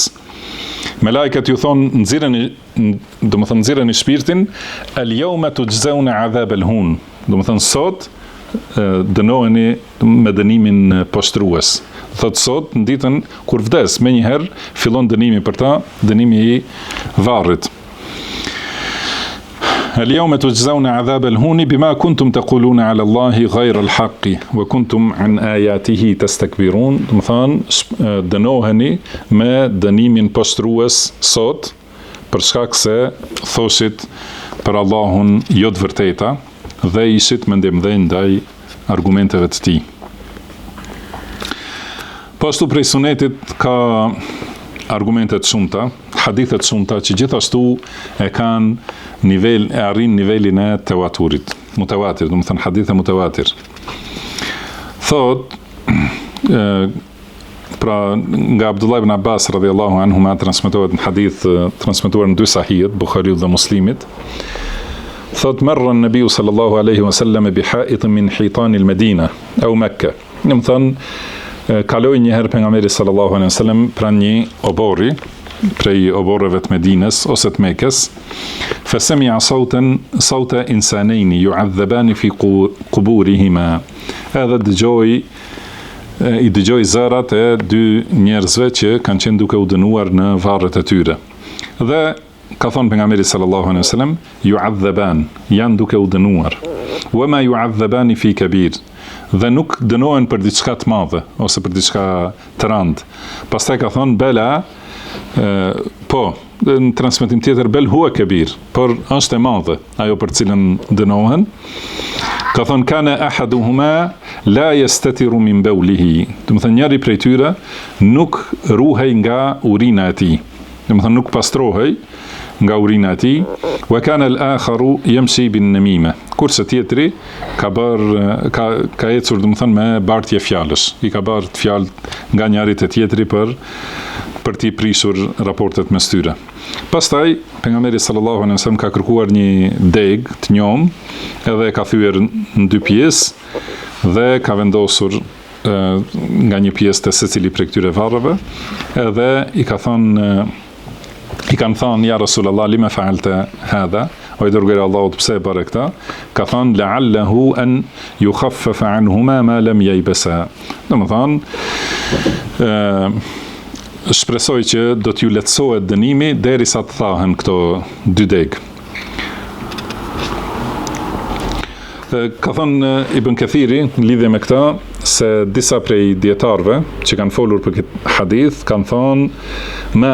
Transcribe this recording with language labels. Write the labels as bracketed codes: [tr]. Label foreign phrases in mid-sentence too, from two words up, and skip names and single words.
[sq] Melaiket ju thonë nxirreni shpirtin, [ar] اليوم تجزون عذاب الهون. [sq] Domethënë sot dënoheni me dënimin poshtrues. Thot sot në ditën kur vdes, menjëherë fillon dënimi për ta, dënimi i varrit. [ar] اليوم تجزون عذاب الهون بما كنتم تقولون على الله غير الحق وكنتم عن آياته تستكبرون. [sq] Domethënë dënoheni me dënimin poshtrues sot për shkak se thoshit për Allahun jo të vërteta dhe ishit me ndëmdhënie ndaj argumenteve të tij. Po ashtu prej sunetit ka argumentet shumta, hadithet shumta që gjithashtu e kanë arrin nivelin e tawaturit, mutawatir, domethënë hadithe mutawatir. Thot pra nga Abdullah ibn Abbas [ar] رضي الله عنه [sq] ma transmetohet në hadith transmetuar në dy sahihet, Bukhariut dhe Muslimit. [ar] Thot مر النبي صلى الله عليه وسلم بحائط من حيطان المدينة أو مكة. [sq] Domethënë kaloi një herë pejgamberi [ar] صلى الله عليه وسلم [sq] pranë një oborri prej oborreve të Medinës ose të Mekës. [ar] فسمع صوت إنسانين يعذبان في قبورهما. [sq] Edhe i dëgjoi zërat e dy njerëzve që kanë qenë duke u dënuar në varret e tyre. Dhe ka thonë pejgamberi [ar] صلى الله عليه وسلم [sq] yu'adhaban, janë duke u dënuar. [ar] وما يعذبان في كبير. [sq] Dhe nuk dënohen për diçka të madhe ose për diçka të rëndë. Pastaj ka thonë bela, po, në transmetim tjetër [ar] بل هو كبير, [sq] por është e madhe ajo për cilën dënohen. Ka thonë [ar] كان أحدهما لا يستتر من بوله. [sq] Domethënë njëri prej tyre nuk ruhej nga urina e tij. Domethënë nuk pastrohej nga urina e tij. [ar] وكان الآخر يمشي بالنميمة. [sq] Kurse tjetri ka ecur domethënë me bartje fjalësh. I ka bart fjalë nga njëri te tjetri për t'i prishur raportet mes tyre. Pastaj pejgamberi [ar] صلى الله عليه وسلم [sq] ka kërkuar një deg të njom, edhe ka thyer në dy pjesë dhe ka vendosur nga një pjesë të secili prej këtyre varreve, edhe i kanë thënë [ar] يا رسول الله لم فعلت هذا, [sq] o i dërguari i Allahut pse e bëre këtë? Ka thënë [ar] لعله أن يخفف عنهما ما لم ييبسا. [sq] Domethënë shpresoj që do t'ju lehtësohet dënimi derisa të thahen këto dy deg. Ka thënë Ibn Kathiri në lidhje me këta se disa prej dietarëve që kanë folur për këtë hadith kanë thënë